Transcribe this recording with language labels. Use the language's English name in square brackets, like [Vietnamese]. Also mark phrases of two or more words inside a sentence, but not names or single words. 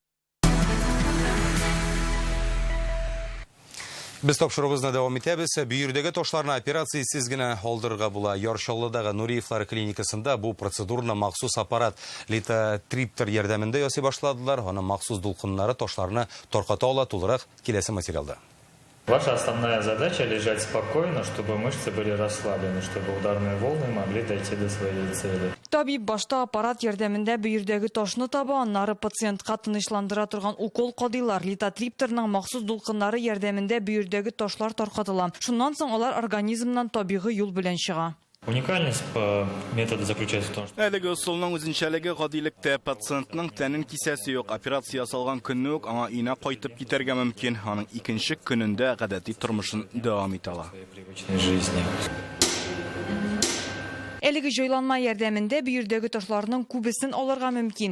[Tatar] Без тапшыруыбызны дәвам итәбез. Бөйрәдәге ташларны операциясез генә алдырырга була. Яршаллыдагы Нуриевлар клиникасында бу процедурны махсус аппарат литотриптер ярдәмендә ясый башладылар. Аның махсус дулкыннары ташларны тарката ала. Тулырак киләсе материалда. [Russian] Ваша основная задача лежать спокойно, чтобы мышцы были расслаблены, чтобы ударные волны могли дойти до своей цели. [Tatar] Табиб башта аппарат ярдәмендә бөйрәдәге ташны таба, аннары пациентка тынычландыра торган укол кадыйлар. Литотриптерның махсус дулкыннары ярдәмендә бөйрәдәге ташлар таркатыла. Шуннан соң алар организмнан табигый юл белән чыга. [Russian] Уникальность по методу заключается в том, что [Tatar] Әлеге усулның үзенчәлеге гадилектә пациентның тәнен кисәсе юк, операция ясалган көнне үк аңа өенә кайтып китәргә мөмкин. Аның икенче көнендә гадәти тормышын дәвам итә ала. Әлеге җайланма ярдәмендә бөердәге ташларның күбесен алырга мөмкин.